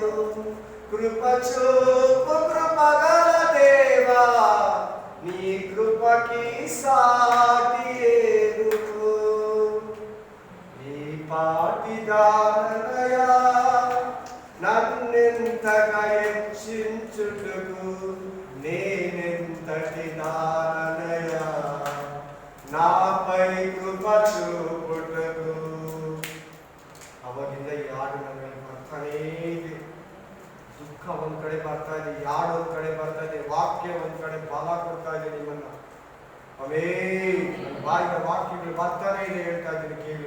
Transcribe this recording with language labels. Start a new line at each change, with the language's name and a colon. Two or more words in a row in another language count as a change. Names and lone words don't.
Telugu: కృప చూపు కృపగల దేవా, నీ కృపకి సాటి లేదు. నీ పాటిదాననయా నన్నెంతగా హెచ్చించుటకు, నేనెంతటి దాననయా నాపై కృప చూపుటకు.
Kannada: ಅವಾಗಿಂದ ಈ ಹಾಡು ನಮಗೆ ಬರ್ತಾನೇ ಇದೆ. ದುಃಖ ಒಂದ್ ಕಡೆ ಬರ್ತಾ ಇದೆ, ಯಾಡು ಒಂದ್ ಕಡೆ ಬರ್ತಾ ಇದೆ, ವಾಕ್ಯ ಒಂದ್ ಕಡೆ ಬಲ ಕೊಡ್ತಾ ಇದೆ ನಿಮ್ಮನ್ನ. ನನ್ನ ಬಾಯಿಯ ವಾಕ್ಯಗಳು ಬರ್ತಾನೇ ಇದೆ, ಹೇಳ್ತಾ ಇದ್ದೀನಿ ಕೇಳಿ.